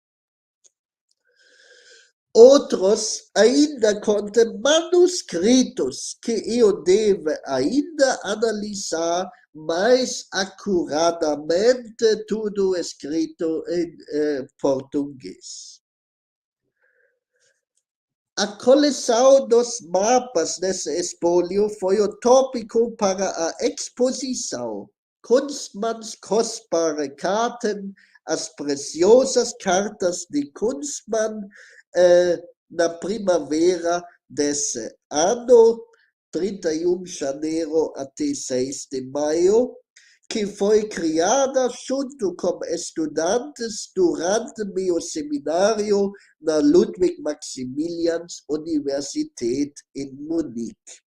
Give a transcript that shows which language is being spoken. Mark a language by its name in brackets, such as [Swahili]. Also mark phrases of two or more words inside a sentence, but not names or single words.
[Portuguese] Outros ainda contêm manuscritos que eu devo ainda analisar mais acuradamente, tudo escrito em português. A coleção dos mapas nesse espólio foi o tópico para a exposição. Kunstmanns kostbare Karten, as preciosas cartas de Kunstmann, na primavera desse ano, 31 de janeiro até 6 de maio, que foi criada junto com estudantes durante meu seminário na Ludwig Maximilians Universität em Munique.